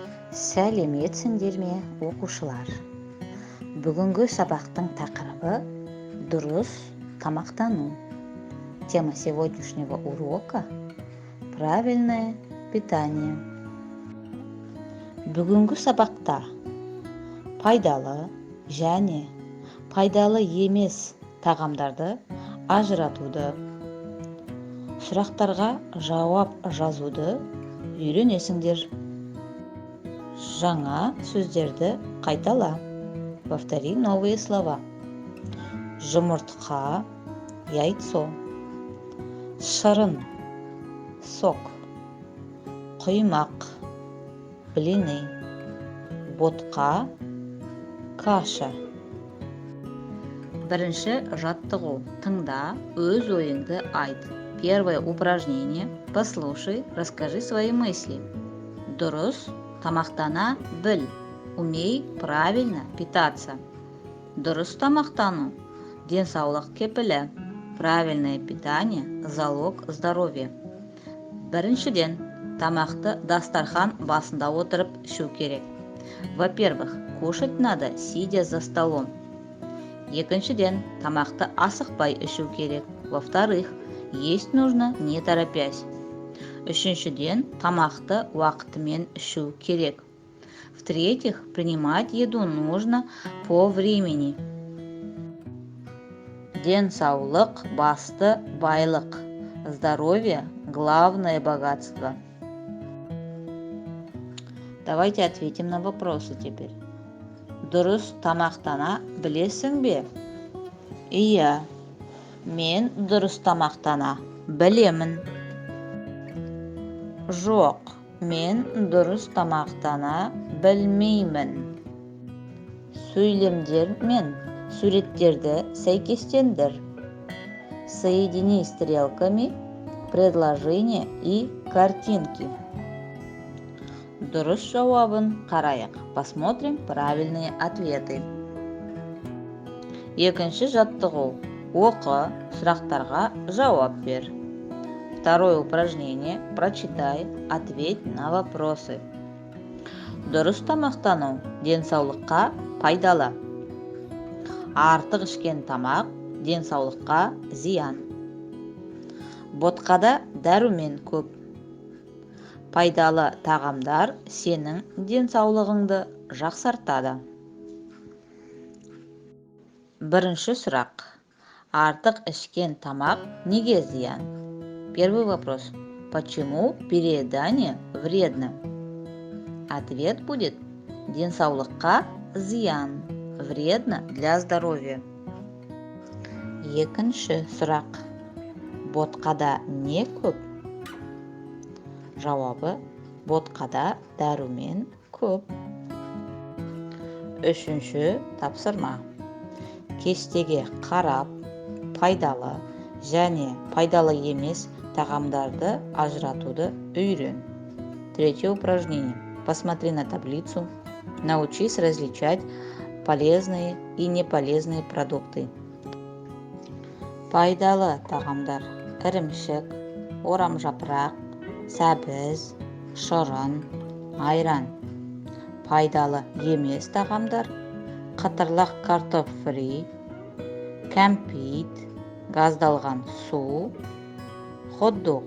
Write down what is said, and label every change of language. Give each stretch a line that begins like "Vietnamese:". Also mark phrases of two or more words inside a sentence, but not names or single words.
Kazakh: Сәлеметсіңдер ме, оқушылар? Бүгінгі сабақтың тақырыбы дұрыс тамақтану.
Russian: Тема сегодняшнего урока – правильное питание.
Kazakh: Бүгінгі сабақта пайдалы және пайдалы емес тағамдарды ажыратуды, сұрақтарға жауап жазуды үйренесіңдер. Жаңа сөздерді қайтала.
Russian: Повтори новые слова.
Kazakh: Жұмыртқа, яйцо. Шырын, сок. Құймақ, блины. Ботқа, каша. Бірінші жаттығу. Тыңда, өз ойыңды айт.
Russian: Первое упражнение. Послушай, расскажи свои мысли.
Kazakh: Дұрыс тамақтана біл.
Russian: Умей правильно питаться.
Kazakh: Дұрыс тамақтану. Денсаулық кепілі.
Russian: Правильное питание – залог здоровья.
Kazakh: Біріншіден, тамақты дастархан басында отырып ішу керек.
Russian: Во-первых, кушать надо, сидя за столом.
Kazakh: Екіншіден, тамақты асықпай ішу керек.
Russian: Во-вторых, есть нужно не торопясь.
Kazakh: Үшіншіден, тамақты уақытымен ішу керек.
Russian: В-третьих, принимать еду нужно по времени.
Kazakh: Денсаулық басты байлық.
Russian: Здоровье – главное богатство. Давайте ответим на вопросы теперь.
Kazakh: Дұрыс тамақтана білесің бе? Иә, мен дұрыс тамақтана білемін. Жоқ, мен дұрыс тамақтана білмеймін. Сөйлемдер мен суреттерді сәйкестендір.
Russian: Соедини стрелками предложения и картинки.
Kazakh: Дұрыс жауабын қарайық.
Russian: Посмотрим правильные ответы.
Kazakh: Екінші жаттығу. Оқы, сұрақтарға жауап бер.
Russian: Второе упражнение. Прочитай, ответь на вопросы.
Kazakh: Дұрыс тамақтану денсаулыққа пайдалы. Артық ішкен тамақ денсаулыққа зиян. Ботқада дәрумен көп. Пайдалы тағамдар сенің денсаулығыңды жақсартады. Бірінші сұрақ. Артық ішкен тамақ неге зиян?
Russian: Первый вопрос. Почему переедание вредно? Ответ будет:
Kazakh: денсаулыққа зиян.
Russian: Вредно для здоровья.
Kazakh: Екінші сұрақ. Ботқада не көп? Жауабы: ботқада дәрумен көп. Үшінші тапсырма. Кестеге қарап, пайдалы және пайдалы емес тағамдарды ажыратуды үйрен.
Russian: Третье упражнение. Посмотри на таблицу. Научись различать полезные и неполезные продукты.
Kazakh: Пайдалы тағамдар: ірімшік, орамжапырақ, сәбіз, шырын, айран. Пайдалы емес тағамдар: қытырлақ картоп фри, кәмпит, газдалған су, хот-дог.